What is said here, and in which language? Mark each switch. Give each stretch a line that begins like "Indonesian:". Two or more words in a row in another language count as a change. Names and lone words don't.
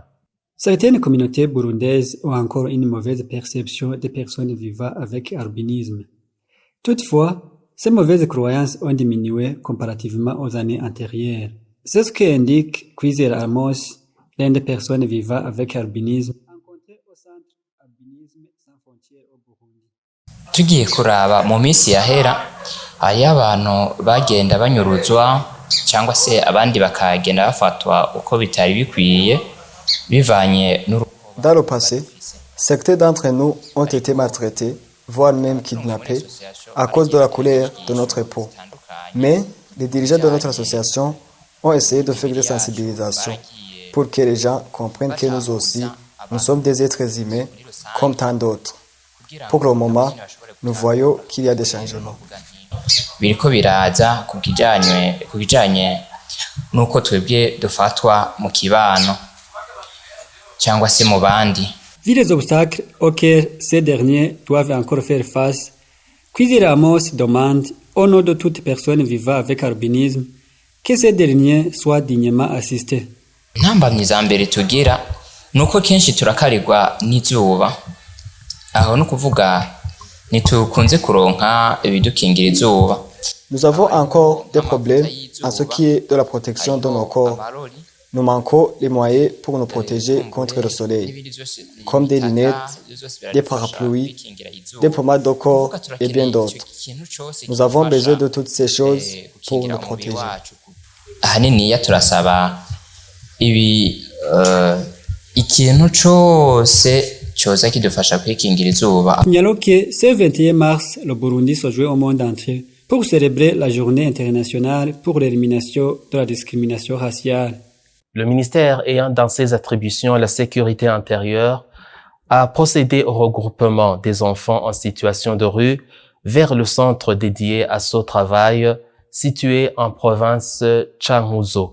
French: Certaines communautés burundaises ont encore une mauvaise perception des personnes vivant avec albinisme. Toutefois, ces mauvaises croyances ont diminué comparativement aux années antérieures. C'est ce qu'indique Kwizera Amos, l'une des personnes vivant avec albinisme, rencontrée au centre Albinisme sans frontières au Burundi.
Rundi: Tugiye kuraba mu minsi yahera hariyo abantu bagenda banyuruzwa cyangwa se abandi bakagenda bafatwa uko bitari bikwiye bivanye n'urukundo.
French: Dans le passé, certains d'entre nous ont été maltraités, voire même kidnappés, à cause de la couleur de notre peau. Mais les dirigeants de notre association ont essayé de faire des sensibilisations pour que les gens comprennent que nous aussi, nous sommes des êtres humains comme tant d'autres. Pour le moment, nous voyons qu'il y a des changements.
Rundi: Biriko biraza ku kijanye nuko twebwe dufatwa mu kibano cyangwa se mu bandi.
French: Vu les obstacles auxquels ces derniers doivent encore faire face, Kwizera Amos demande, au nom de toute personne vivant avec albinisme, que ces derniers soient dignement assistés.
Rundi: Ntambamyi za mbere tugira nuko kenshi turakarirwa n'izuba, aho no kuvuga ntitukunze kuronka ibidukingira izuba.
French: Nous avons encore des problèmes en ce qui est de la protection de nos corps. Nous manquons les moyens pour nous protéger contre le soleil, comme des lunettes, des parapluies, des pommades de corps et bien d'autres. Nous avons besoin de toutes ces choses pour nous protéger.
Rundi: Ahaniniya turasaba ikintu cyose cyoza kidufasha kwikingira izuba.
French: Signalons que ce 21 mars, le Burundi se joue au monde entier pour célébrer la journée internationale pour l'élimination de la discrimination raciale. Le ministère ayant dans ses attributions la sécurité intérieure a procédé au regroupement des enfants en situation de rue vers le centre dédié à ce travail situé en province Cankuzo.